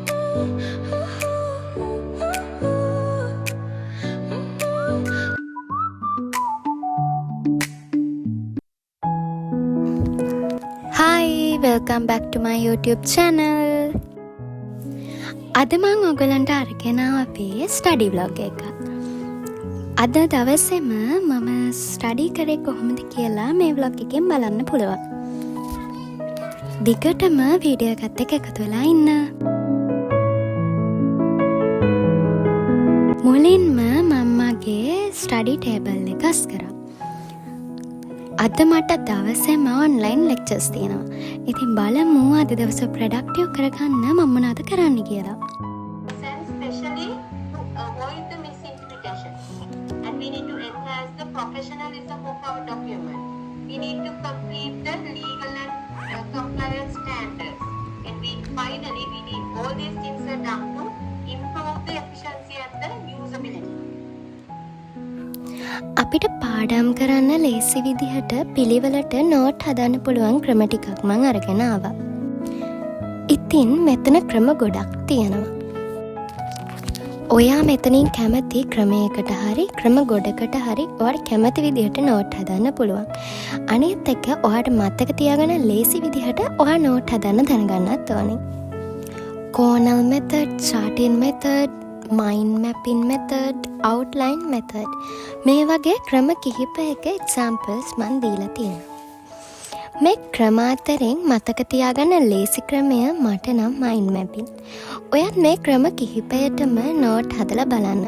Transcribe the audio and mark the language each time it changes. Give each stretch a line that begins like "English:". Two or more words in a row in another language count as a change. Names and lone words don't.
English: Hi, welcome back to my YouTube channel.
Sinhala: අද මම ඔයගලන්ට අරගෙන ආවේ
English: study vlog
Sinhala: එක. අද දවසේම මම ස්ටඩි කරේ කොහොමද කියලා මේ vlog එකෙන් බලන්න පුළුවන්. දිගටම වීඩියෝ එකත් එක්ක එකතු වෙලා ඉන්න. මුලින්ම මම්මගේ
English: study table
Sinhala: එක අස් කරා. අද මට දවසේම
English: online lectures
Sinhala: තියෙනවා. ඉතින් බලමු අද දවස ප්‍රොඩක්ටිව් කරගන්න මම මොනවද කරන්න කියලා.
English: Especially to avoid the misinterpretation, and we need to enhance the professionalism of our document. We need to complete the legal and compliance standards, and finally we need all these things are done to improve the efficiency and the usability.
Sinhala: අපිට පාඩම් කරන්න ලේසි විදිහට පිළිවෙලට නෝට් හදන්න පුළුවන් ක්‍රම ටිකක් මම අරගෙන ආවා. ඉතින් මෙතන ක්‍රම ගොඩක් තියෙනවා. ඔයා මෙතනින් කැමති ක්‍රමයකට හරි ක්‍රම ගොඩකට හරි ඔයාට කැමති විදිහට නෝට් හදන්න පුළුවන්. අනිත් එක ඔයාට මතක තියාගන්න ලේසි විදිහට ඔයා නෝට් හදන්න දැනගන්නත් ඕනේ.
English: Cornell method, charting method, mind mapping method, outline method
Sinhala: මේ වගේ ක්‍රම කිහිපයක examples මන් දීලා තියෙනවා. මේ ක්‍රම අතරින් මතක තියාගන්න ලේසි ක්‍රමය මට නම්
English: mind mapping.
Sinhala: ඔයත් මේ ක්‍රම කිහිපයටම නෝට් හදලා බලන්න.